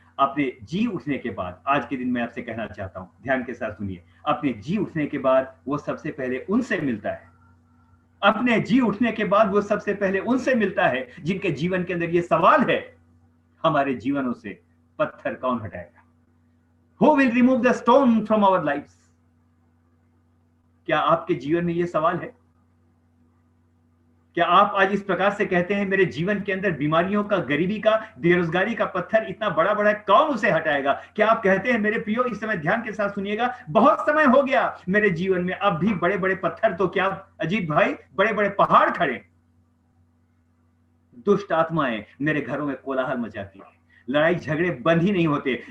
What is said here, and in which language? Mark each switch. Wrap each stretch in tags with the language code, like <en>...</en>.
<hi>अपने जी उठने के बाद आज के दिन मैं आपसे कहना चाहता हूं, ध्यान के साथ सुनिए, अपने जी उठने के बाद वो सबसे पहले उनसे मिलता है। अपने जी उठने के बाद वो सबसे पहले उनसे मिलता है जिनके जीवन के अंदर ये सवाल है, हमारे जीवनों से पत्थर कौन हटाएगा?</hi> <en>Who will remove the stone from our lives?</en> <hi>क्या आपके जीवन में ये सवाल है? क्या आप आज इस प्रकार से कहते हैं, मेरे जीवन के अंदर बीमारियों का, गरीबी का, बेरोजगारी का पत्थर इतना बड़ा बड़ा है, कौन उसे हटाएगा? क्या आप कहते हैं, मेरे प्रियो इस समय ध्यान के साथ सुनिएगा, बहुत समय हो गया मेरे जीवन में, अब भी बड़े बड़े पत्थर तो क्या अजीत भाई, बड़े बड़े पहाड़ खड़े, दुष्ट आत्माएं मेरे घरों में कोलाहल मचाती है, लड़ाई झगड़े बंद ही नहीं होते।</hi>